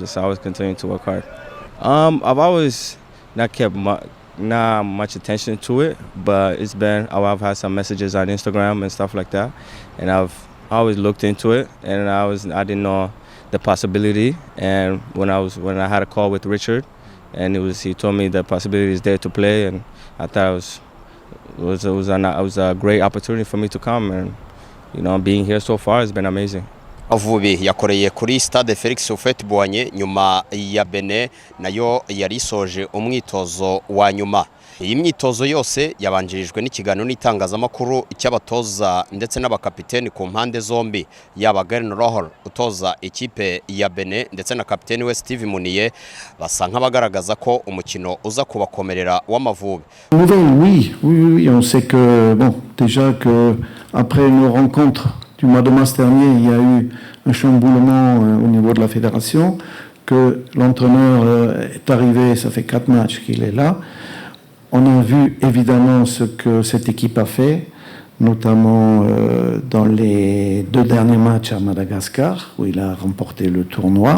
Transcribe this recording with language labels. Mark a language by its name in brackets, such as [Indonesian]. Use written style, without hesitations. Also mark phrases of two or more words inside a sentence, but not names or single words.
[English] Just always continuing to work hard. I've always not kept not much attention to it, but I've had some messages on Instagram and stuff like that, and I've always looked into it, and I didn't know the possibility. And when I had a call with Richard, and he told me the possibility is there to play, and I thought it was a great opportunity for me to come, and you know, being here so far has been amazing. [Kinyarwanda] Amavubi yakoreye kuri stade Felix Houphouët-Boigny nyuma ya Benin nayo yarisoje umwitozo wa nyuma. Iyi myitozo yose yabanjirijwe n'ikiganiro n'itangazamakuru cy'abatoza ndetse n'abakapiteni ku mpande zombi yaba Gern Rohr utoza ikipe ya Benin ndetse na kapiteni we Steve Munier basa nk'abagaragaza ko umukino uza kubakomerera w'Amavubi. [French] Oui, on sait que bon, déjà que après nos rencontres du mois de mars dernier, il y a eu un chamboulement au niveau de la fédération, que l'entraîneur est arrivé, ça fait 4 matchs qu'il est là. On a vu évidemment ce que cette équipe a fait, notamment dans les 2 derniers matchs à Madagascar, où il a remporté le tournoi.